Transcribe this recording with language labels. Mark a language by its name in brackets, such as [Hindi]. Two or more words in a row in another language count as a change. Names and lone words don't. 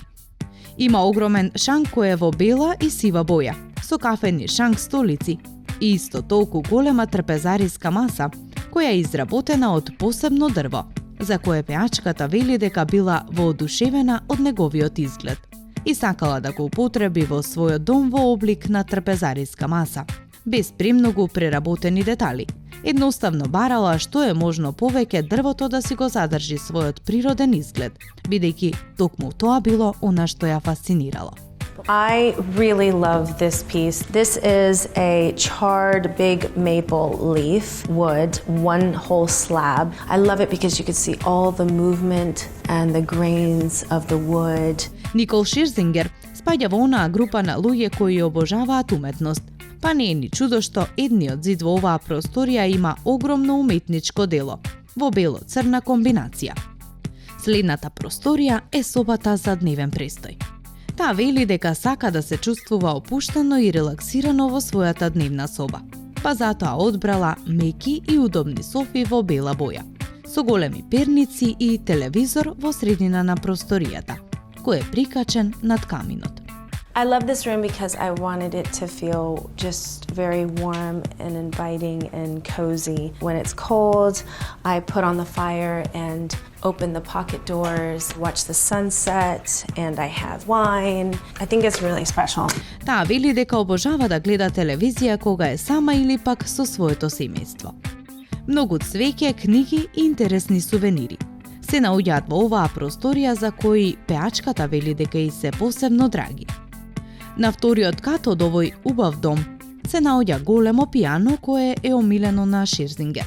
[Macedonian] Има огромен шанк кој е во бела и сива боја, со кафени шанк столици и исто толку голема трпезариска маса, која е изработена од посебно дрво, за кое пеачката вели дека била воодушевена од неговиот изглед и сакала да го употреби во својот дом во облик на трпезариска маса, без премногу преработени детали. Едноставно барала што е можно повеќе дрвото да си го задржи својот природен изглед, бидејќи токму тоа било она што ја фасцинирало. [English] I really love this piece. This is a charred big maple leaf wood, one whole slab. I love it because you could see all the movement and the grains of the wood. [Macedonian] Никол Шерзингер спаѓа во онаа група на луѓе кои обожаваат уметност, па не е ни чудо што едниот зид во оваа просторија има огромно уметничко дело, во бело-црна комбинација. Следната просторија е собата за дневен престој. Таа вели дека сака да се чувствува опуштено и релаксирано во својата дневна соба, па затоа одбрала меки и удобни софи во бела боја, со големи перници и телевизор во средина на просторијата, кој е прикачен над каминот. [English] I love this room because I wanted it to feel just very warm and inviting and cozy. When it's cold, I put on the fire and open the pocket doors, watch the sunset, and I have wine. I think it's really special. [Macedonian] Таа вели дека обожава да гледа телевизија кога е сама или пак со своето семејство. Многу цвеќе, книги и интересни сувенири се наоѓаат во оваа просторија за кои пеачката вели дека и се посебно драги. На вториот кат од овој убав дом се наоѓа големо пијано кое е омилено на Шерзингер.